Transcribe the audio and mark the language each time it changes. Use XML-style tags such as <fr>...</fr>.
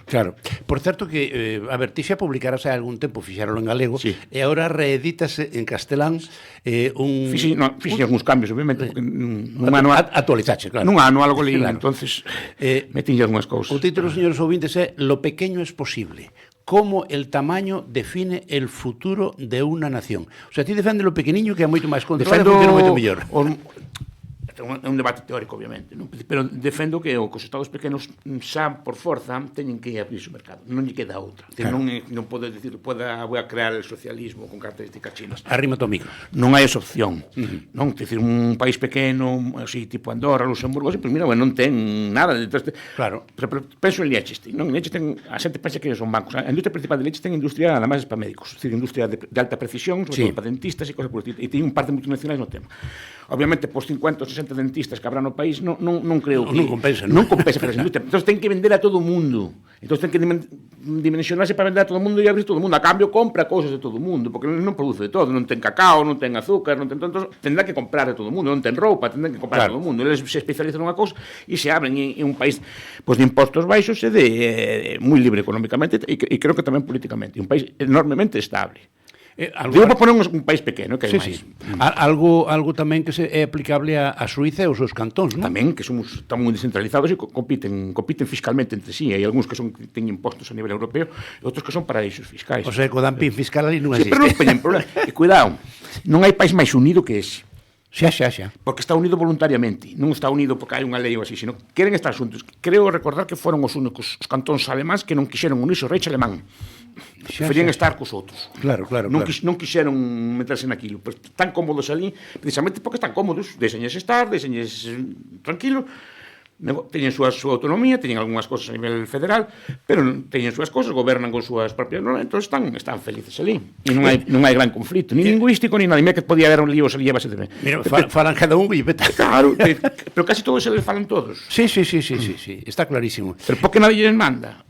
<gl>Claro. Por certo que, a ver, ti xa publicarase hai algún tempo, fixáralo en galego, e agora reedítase en castelán Fixen algúns cambios, obviamente, porque nun ano actualizaxe, claro. Nun ano algo leí, entonces metinlle algunhas cousas. O título, señores ouvintes, é</gl> <es>Lo pequeño es posible. Cómo el tamaño define el futuro de una nación.</es> <gl>O sea, ti defende lo pequeniño, que é moito máis controlado e funciona moito mellor. É un debate teórico, obviamente, non? Pero defendo que os estados pequenos xa por forza teñen que abrir o mercado, non lle queda outra. Claro. Non pode dicir, vou a crear</gl> <es>el socialismo con características chinas.</es> <gl>Arrima o micro. Non hai esa opción. Non? Dicir, un país pequeno, así, tipo Andorra, Luxemburgo, pues mira, non ten nada. Claro. Pero penso en Liechtenstein, non? Liechtenstein, a xente pensa que son bancos. A industria principal de Liechtenstein é industria, además, para médicos. Dicir, industria de alta precisión, sobre todo para dentistas e</gl> <es>cosas por el estilo.</es> <gl>E ten un par de multinacionais no tema. Obviamente, por 50 ou 60 dentistas que habrá no país, non creo que... Non compensa, non compensa para esa industria. Entón, ten que vender a todo o mundo. Entón, ten que dimensionarse para vender a todo o mundo e abrir todo o mundo. A cambio, compra cousas de todo o mundo, porque non produce de todo. Non ten cacao, non ten azúcar, non ten... Entón, tendrá que comprar de todo o mundo. Non ten roupa, tendrá que comprar de todo o mundo. Eles se especializan nunha cousa e se abren en un país de impostos baixos e de moi libre económicamente e creo que tamén políticamente. Un país enormemente estable. Digo para poner un país pequeno, que hai máis. Algo tamén que é aplicable a Suíza e aos seus cantóns, non? Tamén, que están moi descentralizados e compiten fiscalmente entre sí. Hai algúns que teñen impostos a nivel europeo e outros que son paraísos fiscais. O sea, que o dumping fiscal ali non existe. Sí, pero non teñen problema. E cuidado, non hai país máis unido que ese. Xa. Porque está unido voluntariamente, non está unido porque hai unha lei ou así, sino queren estar xuntos. Creo recordar que foron os únicos os cantóns alemáns que non quixeron unirse ao Reich alemán. Preferían estar cos outros. Claro. Non quixeron meterse naquilo. Pero están cómodos ali, precisamente porque están cómodos. Deixenlles estar, deixenlles tranquilos. Teñen súa autonomía, teñen algunhas cosas a nivel federal, pero teñen súas cosas, gobernan con súas propias normas, entón están felices ali. E non hai gran conflito, ni lingüístico, ni nada. Mira que podía haber un lío se líbase de... Mira, falan cada un e vete. Claro, pero casi todos se les falan todos. Sí, está clarísimo.</gl> <es>Pero por que nadie les manda?</es>